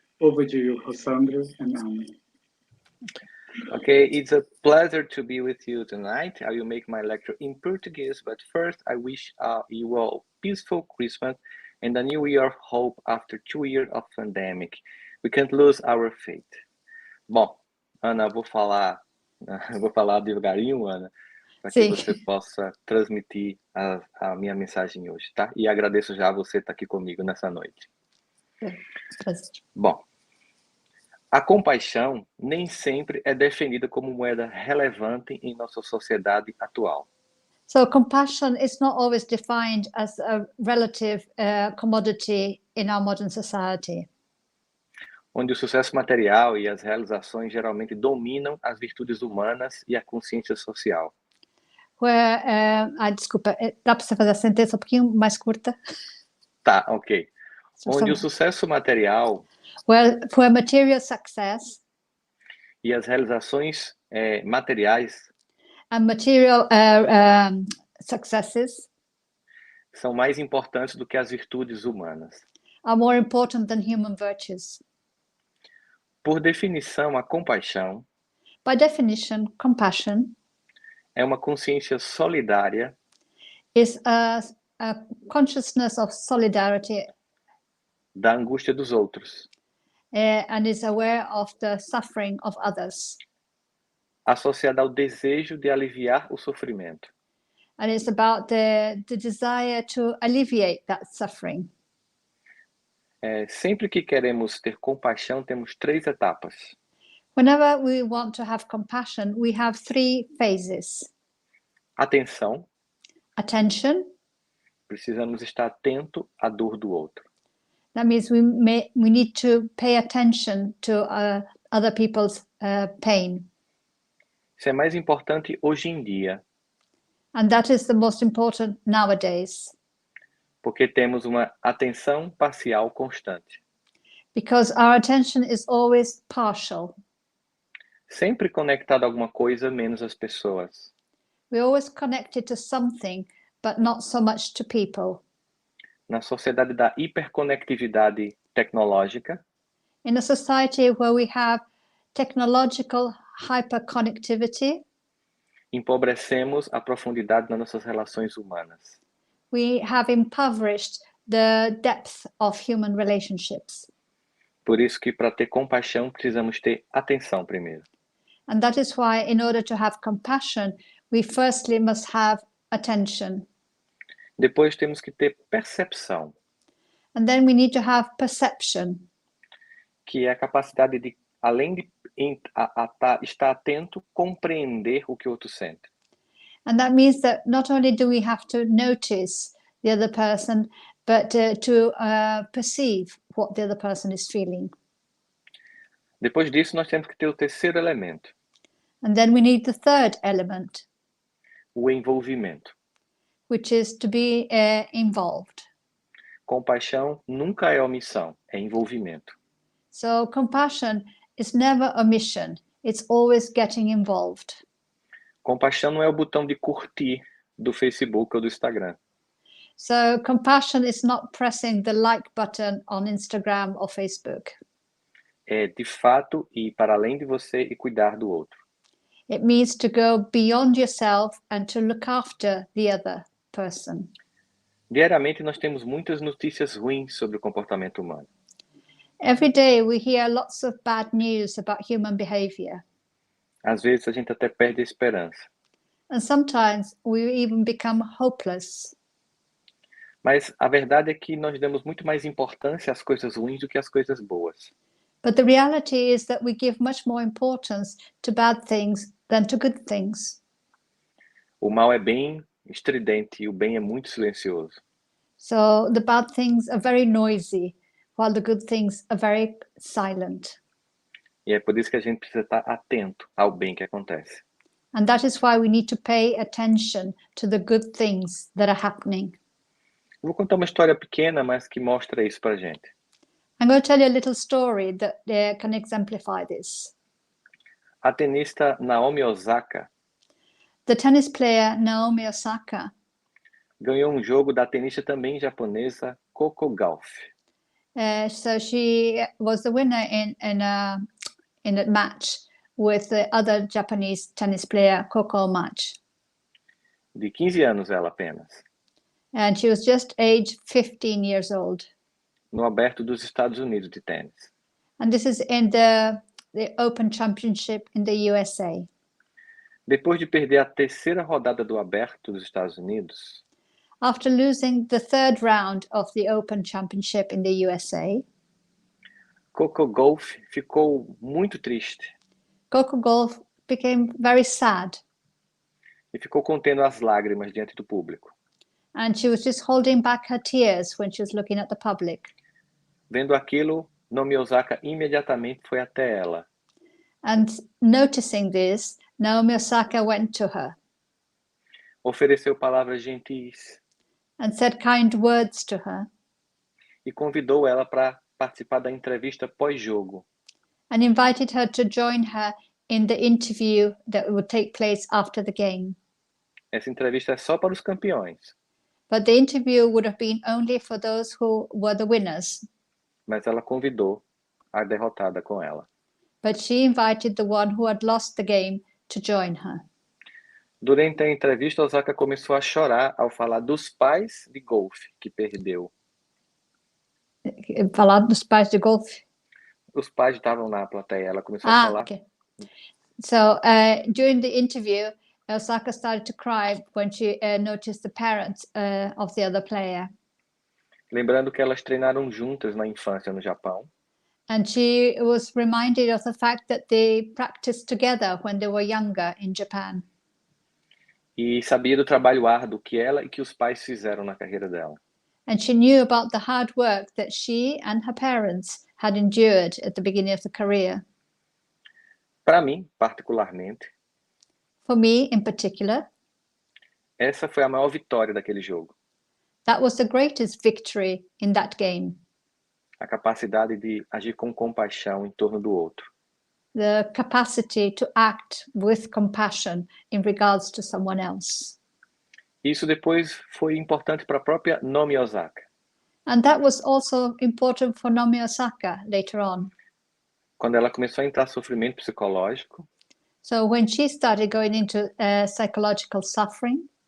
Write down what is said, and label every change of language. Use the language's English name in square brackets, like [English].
[English] Over to you, Rossandro and Anna. Okay, it's a pleasure to be with you tonight. I will make my lecture in Portuguese, but first I wish you all peaceful Christmas and a new year of hope after 2 years of pandemic. We can't lose our faith. [Portuguese] Bom, Ana, eu vou falar devagarinho, Ana, para que Sim. você possa transmitir a minha mensagem hoje, tá? E agradeço já você estar aqui comigo nessa noite. Bom, a compaixão nem sempre é definida como moeda relevante em nossa sociedade atual. [English] So compassion is not always defined as a relative commodity in our modern society, [Portuguese] Onde o sucesso material e as realizações geralmente dominam as virtudes humanas e a consciência social. [English] where, [Portuguese] desculpa, dá para você fazer a sentença um pouquinho mais curta? Tá, ok. Por Onde o favor. sucesso material [English] Where material success [Portuguese] e as realizações materiais [English] and material successes [Portuguese] são mais importantes do que as virtudes humanas. [English] are more important than human virtues. [Portuguese] Por definição, a compaixão [English] By definition, compassion [Portuguese] é uma consciência solidária [English] is a consciousness of solidarity [Portuguese] da angústia dos outros, [English] and is aware of the suffering of others. [Portuguese] associada ao desejo de aliviar o sofrimento. [English] And it's about the desire to alleviate that suffering. [Portuguese] Sempre que queremos ter compaixão, temos 3 etapas. [English] Whenever we want to have compassion, we have 3 phases. [Portuguese] Atenção, [English] Attention, [Portuguese] precisamos estar atento à dor do outro. [English] that means we need to pay attention to other people's pain. [Portuguese] Isso é mais importante hoje em dia, [English] And that is the most important nowadays, [Portuguese] porque temos uma atenção parcial constante. [English] because our attention is always partial. [Portuguese] Sempre conectado a alguma coisa, menos as pessoas. [English] We're always connected to something, but not so much to people. [Portuguese] Na sociedade da hiperconectividade tecnológica, [English] In a society where we have technological hyperconnectivity, [Portuguese] empobrecemos a profundidade nas nossas relações humanas. [English] we have impoverished the depth of human relationships. [Portuguese] Por isso que para ter compaixão precisamos ter atenção primeiro. [English] And that is why, in order to have compassion, we firstly must have attention. [Portuguese] Depois temos que ter percepção, [English] And then we need to have perception, [Portuguese] que é a capacidade de, além de estar atento, compreender o que o outro sente. [English] and that means that not only do we have to notice the other person, but to perceive what the other person is feeling. [Portuguese] Depois disso, nós temos que ter o terceiro elemento, [English] And then we need the third element, [Portuguese] o envolvimento. [English] which is to be involved. [Portuguese] Compaixão nunca é omissão, é envolvimento. [English] So compassion is never omission, it's always getting involved. [Portuguese] Compaixão não é o botão de curtir do Facebook ou do Instagram. [English] So compassion is not pressing the like button on Instagram or Facebook. [Portuguese] É, de fato, ir para além de você e cuidar do outro. [English] It means to go beyond yourself and to look after the other person. [Portuguese] Diariamente, nós temos muitas notícias ruins sobre o comportamento humano. [English] Every day we hear lots of bad news about human behavior. [Portuguese] Às vezes, a gente até perde a esperança. [English] And sometimes we even become hopeless. [Portuguese] Mas a verdade é que nós damos muito mais importância às coisas ruins do que às coisas boas. [English] But the reality is that we give much more importance to bad things than to good things. [Portuguese] O mal é bem estridente e o bem é muito silencioso. [English] So the bad things are very noisy, while the good things are very silent. [Portuguese] E é por isso que a gente precisa estar atento ao bem que acontece. [English] And that is why we need to pay attention to the good things that are happening. [Portuguese] Vou contar uma história pequena, mas que mostra isso pra gente. [English] I'm going to tell you a little story that can exemplify this. [Portuguese] A tenista Naomi Osaka [English] The tennis player Naomi Osaka [Portuguese] ganhou um jogo da tenista também japonesa Coco Gauff. [English] So she was the winner in a match with the other Japanese tennis player Coco match. [Portuguese] De 15 anos ela apenas. [English] and she was just age 15 years old. [Portuguese] no Aberto dos Estados Unidos de tênis. [English] And this is in the Open Championship in the USA. [Portuguese] Depois de perder a terceira rodada do Aberto dos Estados Unidos, [English] After losing the third round of the Open Championship in the USA, [Portuguese] Coco Gauff ficou muito triste [English] Coco Gauff became very sad, [Portuguese] e ficou contendo as lágrimas diante do público. [English] and she was just holding back her tears when she was looking at the public. [Portuguese] Vendo aquilo, Naomi Osaka imediatamente foi até ela. [English] And noticing this, Naomi Osaka went to her [Portuguese] Ofereceu palavras gentis [English] and said kind words to her [Portuguese] e convidou ela para participar da entrevista pós-jogo. [English] and invited her to join her in the interview that would take place after the game. [Portuguese] Essa entrevista é só para os campeões, [English] But the interview would have been only for those who were the winners. [Portuguese] mas ela convidou a derrotada com ela. [English] But she invited the one who had lost the game to join her. [Portuguese] Durante a entrevista, Osaka começou a chorar ao falar dos pais de Gauff que perdeu. Falar dos pais de golfe. Os pais estavam na plateia, ela começou a falar. [English] Okay. So during the interview, Osaka started to cry when she noticed the parents of the other player. [Portuguese] Lembrando que elas treinaram juntas na infância no Japão. [English] And she was reminded of the fact that they practiced together when they were younger in Japan. [Portuguese] E sabia do trabalho árduo que ela e que os pais fizeram na carreira dela. [English] And she knew about the hard work that she and her parents had endured at the beginning of the career. [Portuguese] Para mim, particularmente, [English] For me in particular, [Portuguese] essa foi a maior vitória daquele jogo. [English] that was the greatest victory in that game. [Portuguese] A capacidade de agir com compaixão em torno do outro. [English] The capacity to act with compassion in regards to someone else. [Portuguese] Isso depois foi importante para a própria Naomi Osaka. [English] And that was also important for Naomi Osaka later on. [Portuguese] Quando ela começou a entrar em sofrimento psicológico [English] So when she started going into psychological suffering,